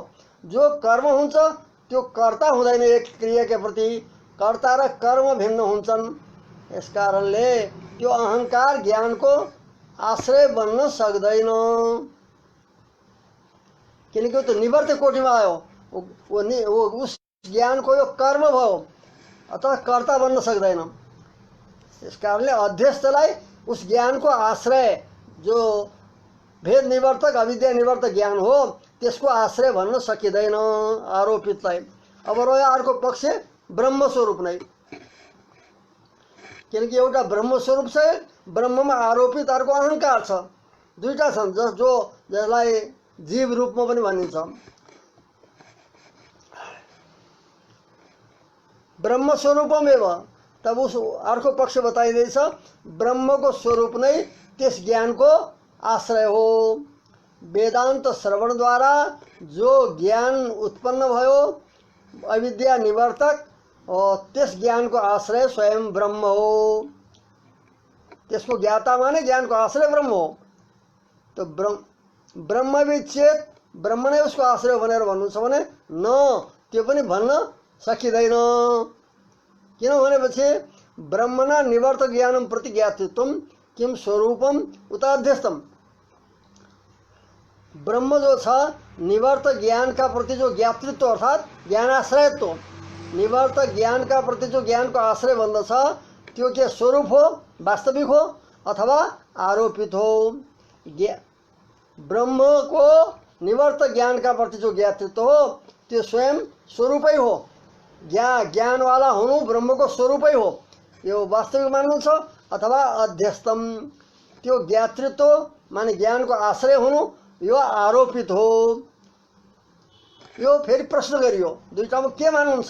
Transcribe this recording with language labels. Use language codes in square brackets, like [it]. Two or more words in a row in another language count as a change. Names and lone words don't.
[ne] जो कर्म हुन्छ त्यो कर्ता हुँदैन, एक क्रियाका प्रति कर्ता र कर्म भिन्न हुन्छन्। यस कारणले त्यो अहंकार ज्ञानको आश्रय बन्न सक्दैन। किनकि त्यो निवर्त कोटिमा आयो, वो उस ज्ञानको यो कर्म भयो अथवा कर्ता बन्न सक्दैन। यस कारणले अध्यस्तलाई उस ज्ञानको आश्रय जो भेद निवर्तक अविद्या निवर्तक ज्ञान हो त्यसको आश्रय भन्न सकिँदैन आरोपितलाई। अब रह्यो अर्को पक्ष ब्रह्म स्वरूप नै। किनकि एउटा ब्रह्म स्वरूप छ, ब्रह्ममा आरोपित अर्को अहंकार छ, दुईटा छन् जसलाई जीव रूपमा पनि भनिन्छ। ब्रह्म स्वरूपमेव, तब उस अर्को पक्ष बताइदैछ ब्रह्मको स्वरूप नै त्यस ज्ञानको आश्रय हो। वेदांत श्रवण द्वारा जो ज्ञान उत्पन्न भयो अविद्या निवर्तक और त्यस ज्ञानको आश्रय स्वयं ब्रह्म हो। त्यसको ज्ञाता माने ज्ञानको आश्रय ब्रह्म हो। तो ब्रह्म विचेत ब्रह्म नै उसको आश्रय भनेर भन्नु छ भने न, त्यो पनि भन्न सकिँदैन। किन भनेपछि [sa] ब्रह्मणा निवर्तक ज्ञानम प्रति ज्ञातृत्वम किम स्वरूपम उताध्यस्तम। [ne] ब्रह्म जो छ निवर्तक ज्ञान का प्रति जो ज्ञातृत्व अर्थात ज्ञानाश्रयत्व, निवर्तक ज्ञान का प्रति जो ज्ञान को आश्रय बन्दछ त्यो के स्वरूप हो, वास्तविक हो अथवा आरोपित हो। ब्रह्म को निवर्तक ज्ञान का प्रति जो ज्ञातृत्व हो त्यो स्वयं स्वरूपै हो। ज्ञान वाला हुनु ब्रह्म को स्वरूपै हो, यो वास्तविक मान्नुहुन्छ अथवा अध्यस्तम। त्यो ज्ञातृत्व माने ज्ञान को आश्रय हुनु यो आरोपित हो। यो फेरि प्रश्न गरियो दुईटामा के मान्नुहुन्छ।